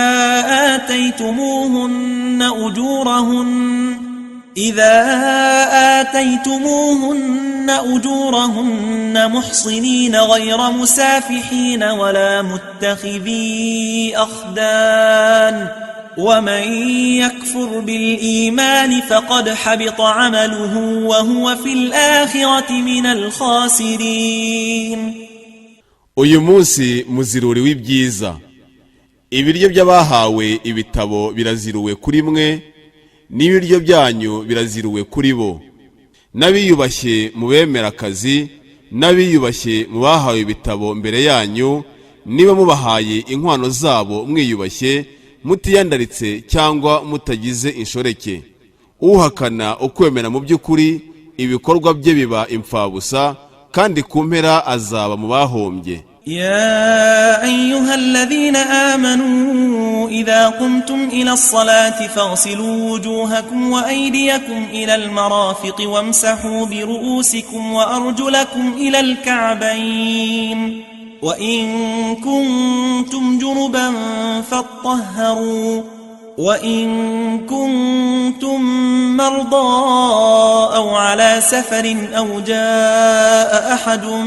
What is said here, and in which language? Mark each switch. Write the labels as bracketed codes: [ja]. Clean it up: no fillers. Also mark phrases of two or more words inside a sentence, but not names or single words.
[ar] آتيتموهن أجورهن محصنين غير مسافحين ولا متخذي أخدان ومن يكفر بالإيمان فقد حبط عمله وهو في الآخرة من الخاسرين. [rw] uyu munsi muziruri w'ibyiza, ibiryo by'abahawe ibitabo biraziruwe kuri mwe n'ibiryo byanyu biraziruwe kuri bo, n'abiyubashye mu bemerakazi n'abiyubashye mu bahawe ibitabo mbere yanyu, niba mubahaye inkwano zabo mwiyubashye mutiyandaritse cyangwa mutagize inshoreke. Uhakana ukwemera mu by'ukuri ibikorwa bye biba imfabusa, kandi ku mpera azaba mu bahombye. [ar] يا أيها الذين آمنوا إذا قمتم إلى الصلاة فاغسلوا وجوهكم وأيديكم إلى المرافق وامسحوا برؤوسكم وأرجلكم إلى الكعبين وإن كنتم جنبا فاطهروا وإن كنتم مرضى أو على سفر أو جاء أحد